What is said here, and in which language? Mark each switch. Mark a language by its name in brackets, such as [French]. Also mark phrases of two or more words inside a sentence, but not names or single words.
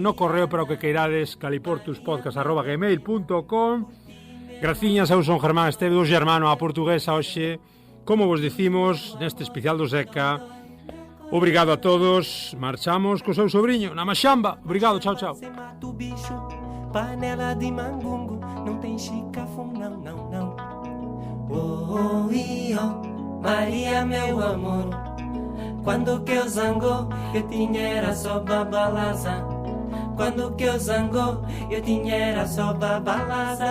[Galician] No correo para o que queirades, caliportuspodcast@gmail.com. Graciñas, eu son Germán Esteves, germano a portuguesa hoxe. Como vos dicimos neste especial do Seca, obrigado a todos. Marchamos co seu sobrinho na Maxamba. Obrigado, chao, chao. [Portuguese] Panela de mangungo, não tem chicafum, não, não, não. Oh, oh, Maria, meu amor. Quando que eu zango, eu tinha era só babalaza. Quando que eu zango, eu tinha era só babalaza.